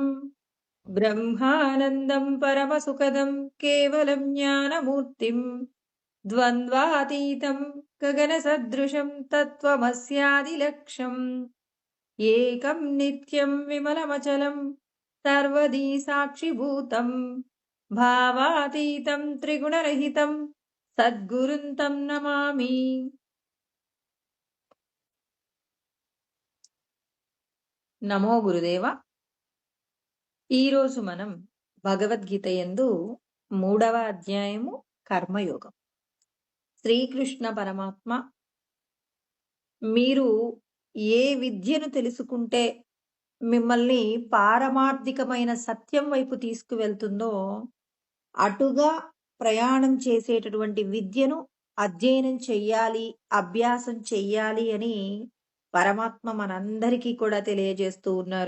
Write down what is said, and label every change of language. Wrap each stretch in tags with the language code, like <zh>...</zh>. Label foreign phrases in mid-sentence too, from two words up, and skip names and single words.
<sa>ब्रह्मानन्दं परमसुखदं केवलं ज्ञानमूर्तिं द्वन्द्वातीतं गगनसदृशं तत्त्वमस्यादिलक्ष्यम् एकं नित्यं विमलमचलं सर्वदी साक्षिभूतं भावातीतं त्रिगुणरहितं सद्गुरुं तं नमामि।</sa> <te>నమో గురుదేవ. ఈరోజు మనం భగవద్గీత యందు 3వ అధ్యాయము కర్మయోగం. శ్రీకృష్ణ పరమాత్మ మీరు ఏ విద్యను తెలుసుకుంటే మిమ్మల్ని పారమార్థికమైన సత్యం వైపు తీసుకువెళ్తుందో అటుగా ప్రయాణం చేసేటటువంటి విద్యను అధ్యయనం చెయ్యాలి, అభ్యాసం చెయ్యాలి అని పరమాత్మ మనందరికీ కూడా తెలియజేస్తూ ఉన్నారు.</te>